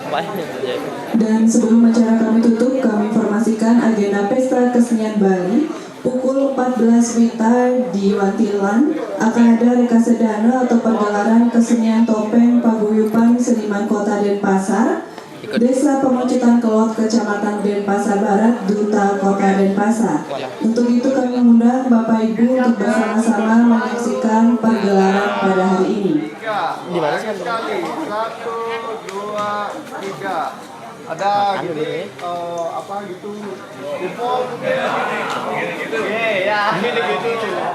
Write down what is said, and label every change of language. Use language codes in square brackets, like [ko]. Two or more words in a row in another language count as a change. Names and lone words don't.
[id] Dan sebelum acara kami tutup, kami informasikan agenda Pesta Kesenian Bali Pukul 14 WITA di Wantilan akan ada rekasedana atau pergelaran kesenian topeng paguyuban seniman Kota Denpasar, Desa Pemecutan Kelot, Kecamatan Denpasar Barat, Duta Kota Denpasar. Untuk itu kami mengundang Bapak Ibu untuk bersama-sama menyaksikan pergelaran pada hari ini. Di mana sih kantor? 1, 2, 3. Ada gitu apa gitu info ya gitu